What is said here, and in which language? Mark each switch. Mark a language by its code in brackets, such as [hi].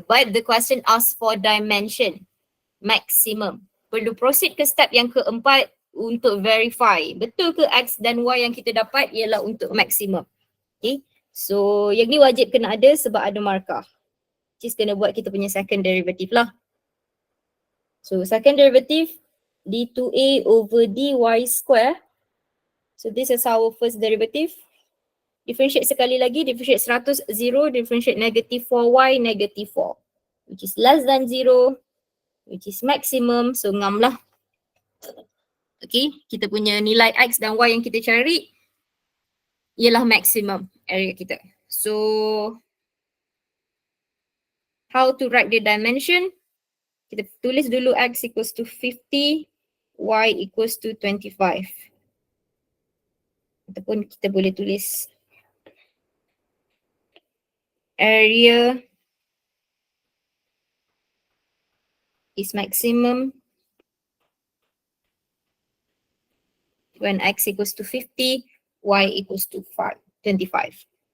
[en] But the question asks for dimension. [ms] Maximum. Perlu proceed ke step yang keempat untuk verify. Betul ke X dan Y yang kita dapat ialah untuk maximum. Okay. So yang ni wajib kena ada sebab ada markah. Just kena buat kita punya second derivative lah. [en] So second derivative d2a over dy square. So this is our first derivative. Differentiate [ms] sekali lagi, [en] differentiate 100, 0, differentiate negative 4y, negative 4. Which is less than 0, which is maximum. [ms] So ngam lah. Okay, kita punya nilai X dan Y yang kita cari ialah maximum area kita. [en] So how to write the dimension? [ms] Kita tulis dulu X equals to 50, Y equals to 25. Ataupun kita boleh tulis area is maximum when X equals to 50, Y equals to 25.